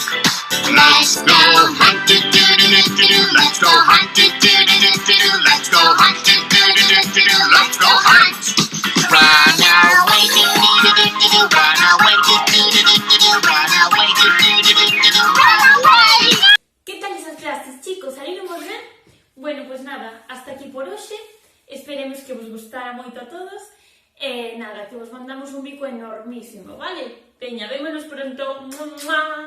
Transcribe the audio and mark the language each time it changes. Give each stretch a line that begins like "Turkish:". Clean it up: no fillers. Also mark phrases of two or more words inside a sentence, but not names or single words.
English: Let's go hunt, Do-do-do-do-do, let's go hunt, do-do-do-do-do, let's go hunt, do-do-do-do-do, let's go hunt. run away, do-do-do-do-do, run away, do-do-do-do-do, run away, do-do-do-do-do, run away.
Galician: Que tal esas clases, chicos? Saíron moi ben? Bueno, pois nada,
Spanish: hasta aquí
Galician: por hoxe. Esperemos que vos gustara moito a todos. E nada, que vos mandamos un bico enormísimo, vale? Veña, vémonos pronto.